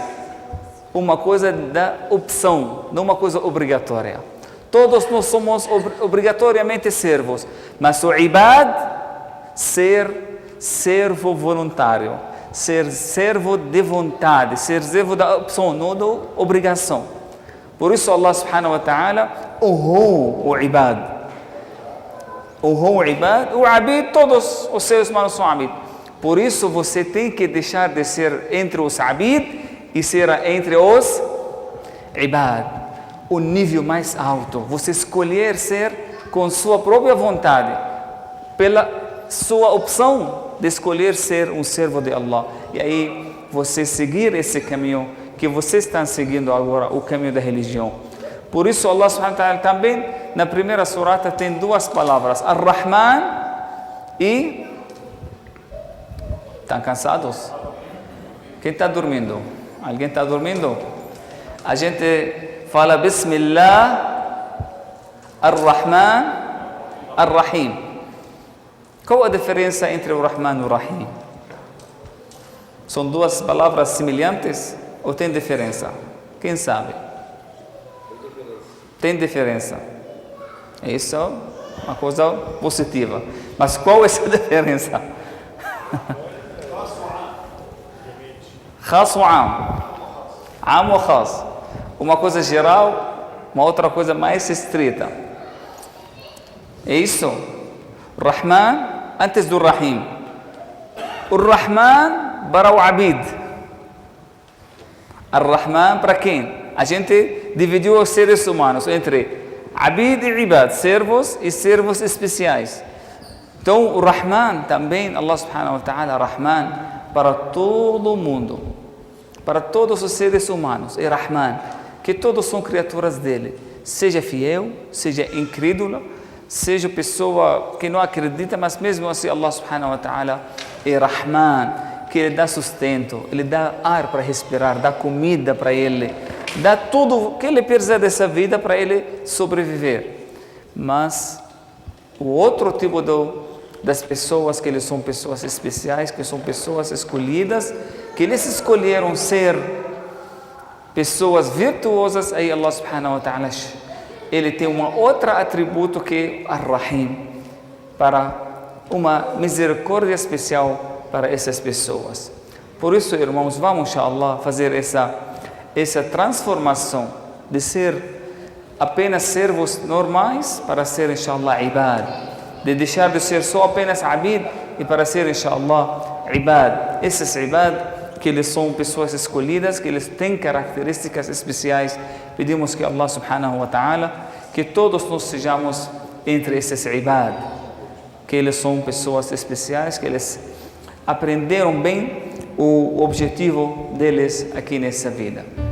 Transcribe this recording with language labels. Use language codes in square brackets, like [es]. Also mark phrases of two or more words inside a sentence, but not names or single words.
[pt] Uma coisa da opção, não uma coisa obrigatória. Todos nós somos obrigatoriamente servos, mas o ibad, ser servo voluntário, ser servo de vontade, ser servo da opção, não da obrigação. Por isso Allah [ar] سبحانه وتعالى [pt] honrou o ibad. Honrou o ibad, o abid, todos os seres humanos são abid. Por isso você tem que deixar de ser entre os abid e ser entre os ibad. O nível mais alto, você escolher ser com sua própria vontade, pela sua opção de escolher ser um servo de Allah. E aí você seguir esse caminho que você está seguindo agora, o caminho da religião. Por isso Allah [ar] سبحانه وتعالى [pt] também na primeira surata tem duas palavras, Ar-Rahman e... Estão cansados? Quem está dormindo? Alguém está dormindo? A gente fala [ar] بسم الله الرحمن الرحيم. [pt] Qual a diferença entre o Rahman e o Rahim? São duas palavras semelhantes ou tem diferença? Quem sabe? Tem diferença. Isso é uma coisa positiva. Mas qual é essa diferença? [ar] خاص وعام. عام وخاص. [pt] Uma coisa geral, uma outra coisa mais estrita. É isso. Rahman antes do Rahim. O Rahman para o Abid. Ar-Rahman para quem? A gente dividiu os seres humanos entre Abid e Ibad, servos e servos especiais. Então o Rahman também, Allah [ar] سبحانه وتعالى, [pt] Rahman para todo mundo, para todos os seres humanos, é Rahman, que todos são criaturas dele, seja fiel, seja incrédulo, seja pessoa que não acredita, mas mesmo assim Allah [ar] سبحانه وتعالى [pt] é Rahman, que ele dá sustento, ele dá ar para respirar, dá comida para ele, dá tudo que ele precisa dessa vida para ele sobreviver. Mas o outro tipo das pessoas, que eles são pessoas especiais, que são pessoas escolhidas, que eles escolheram ser pessoas virtuosas, aí Allah [ar] سبحانه وتعالى, [pt] ele tem um outro atributo que é Ar-Rahim, para uma misericórdia especial para essas pessoas. Por isso, irmãos, vamos, inshallah, fazer essa transformação de ser apenas servos normais para ser, [ar] إن شاء الله عباد. [pt] De deixar de ser só apenas abid e para ser, [ar] إن شاء الله عباد. [pt] Esses ibad, que eles são pessoas escolhidas, que eles têm características especiais. Pedimos que Allah [ar] سبحانه وتعالى, [pt] que todos nós sejamos entre esses ibad, que eles são pessoas especiais, que eles aprenderam bem o objetivo deles aqui nessa vida.